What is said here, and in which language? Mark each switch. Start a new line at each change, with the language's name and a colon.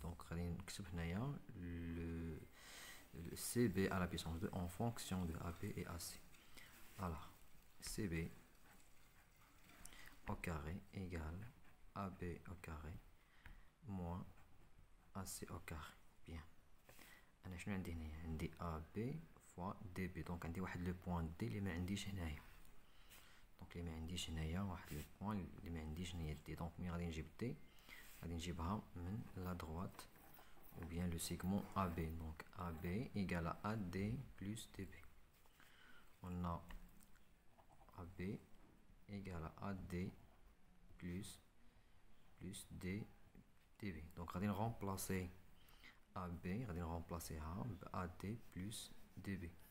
French: Donc
Arabic: غادي نكتب هنايا
French: le CB à la puissance 2 en fonction de AB et AC. Alors CB au carré égale AB au carré moins AC au carré. Bien.
Arabic: أنا شنو عندي هنايا؟ عندي AB fois DB. Donc عندي واحد لو بوان D اللي ما عنديش هنايا. دونك اللي ما عنديش هنايا واحد لو بوين اللي ما عنديش هنايا دي. دونك ملي غادي نجيب دي غادي نجيبها من لا
French: droite ou bien le segment AB. Donc AB égale à AD plus DB. On a AB égale à AD plus DB.
Arabic: Donc غادي نرمبلاسي AB غادي نرمبلاسيها ب AD plus DB.